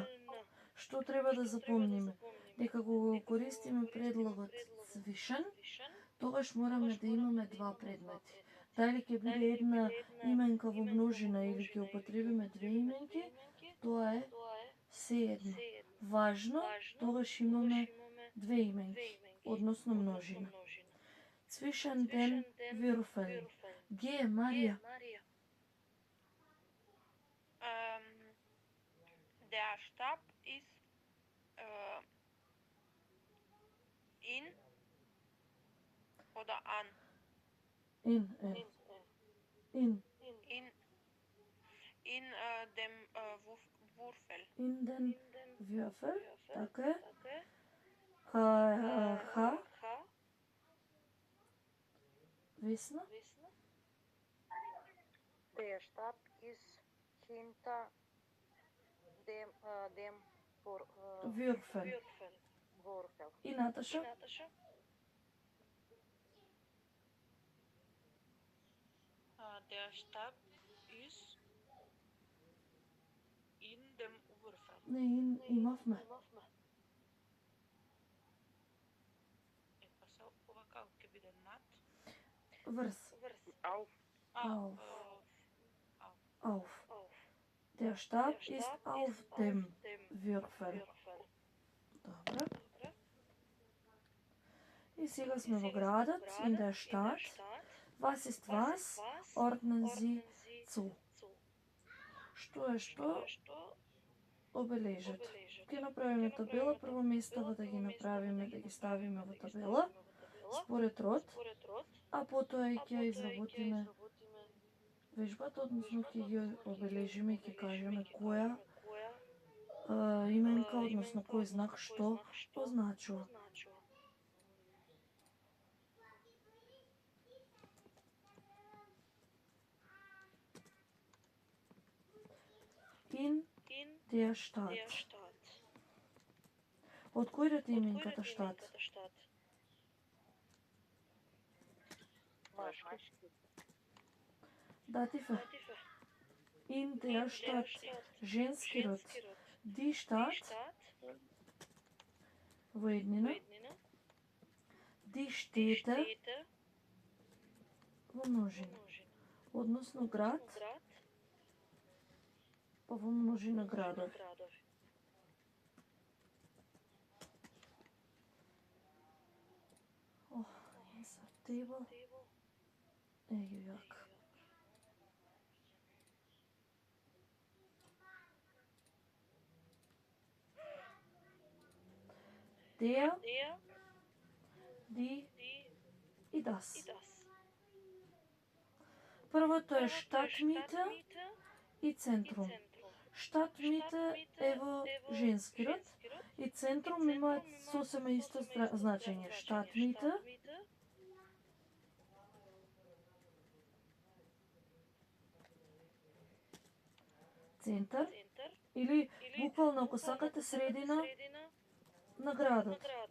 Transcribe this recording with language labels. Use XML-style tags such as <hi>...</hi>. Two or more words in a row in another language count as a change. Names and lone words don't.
<mk>Што треба да запомниме? Дека кога го користиме предлогот zwischen, тогаш мораме да имаме два предмети. Дали ќе биде една именка во множина или ќе употребиме две именки, тоа е сеедно. Важно, тогаш имаме две именки, односно множина.</mk> <de>Zwischen den Würfeln.</de> <mk>Г, Марија.</mk> <de>Der Stab ist in oder an. In In dem Würfel. In den Würfel.</de> <mk>Така е. Ха. Весна.</mk> <de>Der Stab ist hinter dem Würfel. Würfel.</de> <mk>И Наташа.</mk> <de>Der Stab ist in dem Würfel.</de> <mk>Не, имавме. Па се овака ќе биде над. Врз.</mk> <de>Auf. Auf. Auf. Der Stab ist auf dem Würfel.</de> <mk>Добро. И сега сме во градот,</mk> <de>in der Stadt. Was ist was? Ordnen Sie zu.</de> <mk>Што е што? Обележете. Ќе направиме табела, прво местава да ги направиме, да ги ставиме во табела, според род, а потоа и ќе изработиме вежбата, односно ќе ги обележиме и ќе кажеме која именка, односно кој знак што означува.</mk> <de>In der Stadt.</de> <mk>Од кој ред е именката штат? Датив е.</mk> <de>In der Stadt.</de> <mk>Женски род.</mk> <de>Die Stadt.</de> <mk>Во еднина.</mk> <de>Die Städte.</de> <mk>Во множина. Односно град. Па во множина градови.</mk> <en>Insert table. Еј јак.</en> <de>Der, die и das.</de> <mk>Првото е штатмите и центрум. Штатмите е во женски род и центрум имаат сосема исто значење. Штатмите центар или буквално ако сакате средина на градот.</mk>